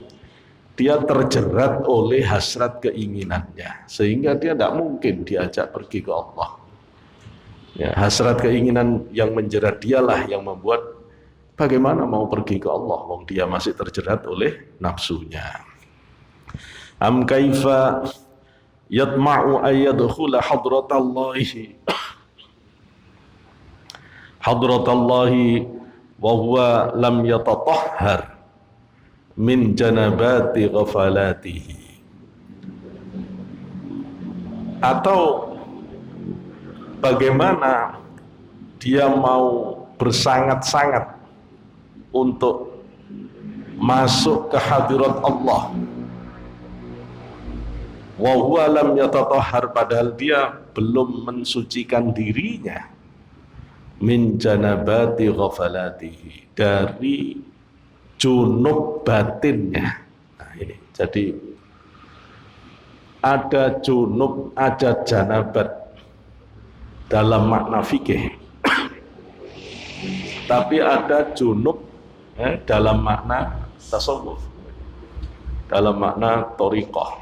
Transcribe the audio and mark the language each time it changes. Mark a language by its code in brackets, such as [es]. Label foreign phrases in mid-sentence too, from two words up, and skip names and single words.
[id] Dia terjerat oleh hasrat keinginannya, sehingga dia tidak mungkin diajak pergi ke Allah. Ya, hasrat keinginan yang menjerat dialah yang membuat bagaimana mau pergi ke Allah, wong dia masih terjerat oleh nafsunya. [ar] أم كيف يطمع أن يدخل حضرة الله وهو لم يتطهر من جنابة غفلته. [id] Atau bagaimana dia mau bersangat-sangat untuk masuk ke hadirat Allah, [ar] وهو لم يتطهر, [id] padahal dia belum mensucikan dirinya, [ar] من جنابة غفلته, [id] dari junub batinnya. Nah, ini jadi ada junub, ada janabat dalam makna fikih, tapi ada junub dalam makna tasawuf, dalam makna thariqah.